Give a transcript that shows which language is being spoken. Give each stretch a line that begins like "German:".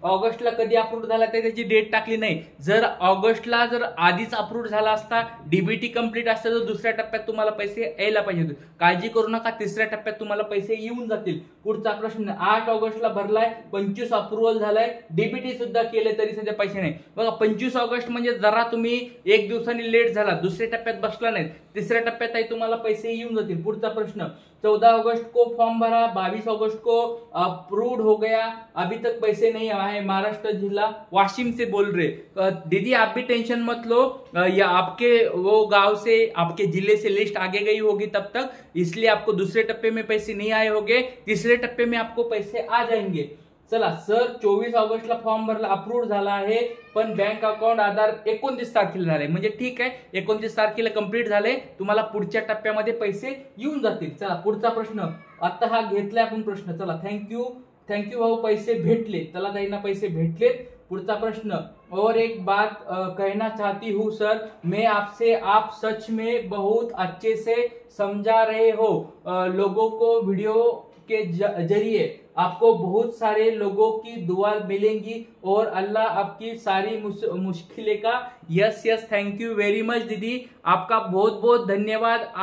Marathi: ऑगस्टला कधी अप्रूव्ड झाला ते त्याची डेट टाकली नाही. जर ऑगस्टला जर आधीच अप्रूव्ड झाला असता, डीबीटी कंप्लीट असतं तर दुसऱ्या टप्प्यात तुम्हाला पैसे यायला पाहिजे होते. काळजी करू नका, तिसऱ्या टप्प्यात तुम्हाला पैसे येऊन जातील. पुढचा प्रश्न, 8 ऑगस्टला भरलाय, 25 अप्रुव्हल झालाय, डीबीटी सुद्धा केले तरी सध्या पैसे नाही. बघा 25 ऑगस्ट म्हणजे जरा तुम्ही 1 दिवसांनी लेट झाला, दुसऱ्या टप्प्यात बसला नाही, तिसऱ्या टप्प्यात तुम्हाला पैसे येऊन जातील. पुढचा प्रश्न,
Hindi: 14 अगस्त को फॉर्म भरा, 22 अगस्त को अप्रूव्ड हो गया, अभी तक पैसे नहीं आए, महाराष्ट्र जिला वाशिम से बोल रहे. दीदी आप भी टेंशन मत लो, या आपके वो गांव से आपके जिले से लिस्ट आगे गई होगी तब तक, इसलिए आपको दूसरे टप्पे में पैसे नहीं आए होंगे, तीसरे टप्पे में आपको पैसे आ जाएंगे.
Marathi: चला सर 24 ऑगस्टला फॉर्म भरला, अप्रूव्ड झाला आहे, पण बँक अकाउंट आधार 29 तारखेला झाले, म्हणजे ठीक आहे 29 तारखेला कंप्लीट झाले, तुम्हाला पुढच्या टप्प्यामध्ये पैसे येऊन जातील. चला पुढचा प्रश्न, आता हा घेतलाय आपण प्रश्न. चला थँक्यू भाऊ, पैसे भेटले, चला ताईंना पैसे भेटलेत. पुढचा प्रश्न,
Hindi: और एक बात कहना चाहती हूँ सर, मैं आपसे, आप सच में बहुत अच्छे से समझा रहे हो लोगों को, वीडियो के जरिए आपको बहुत सारे लोगों की दुआ मिलेंगी और अल्लाह आपकी सारी मुश्किलें का
English: yes thank you very much
Hindi: दीदी, आपका बहुत बहुत धन्यवाद.